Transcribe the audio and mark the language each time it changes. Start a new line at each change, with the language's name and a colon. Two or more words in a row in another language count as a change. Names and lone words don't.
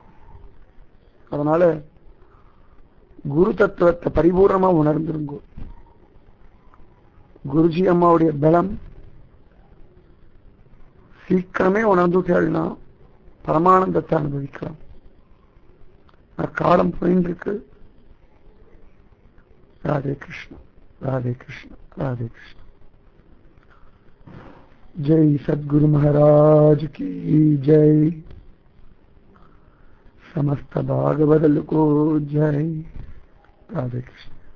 Tamil: அதனால குரு தத்துவத்தை பரிபூர்ணமா உணர்ந்துருங்கோ. குருஜி அம்மாவுடைய பலம் சீக்கிரமே உணர்ந்துட்டேன்னா பரமானந்தத்தை அனுபவிக்கலாம். காலம் போயின்னு இருக்கு.
Hindi: राधे कृष्ण, राधे कृष्ण, राधे कृष्ण। जय सद्गुरु महाराज की जय। समस्त भागवत को जय। राधे कृष्ण।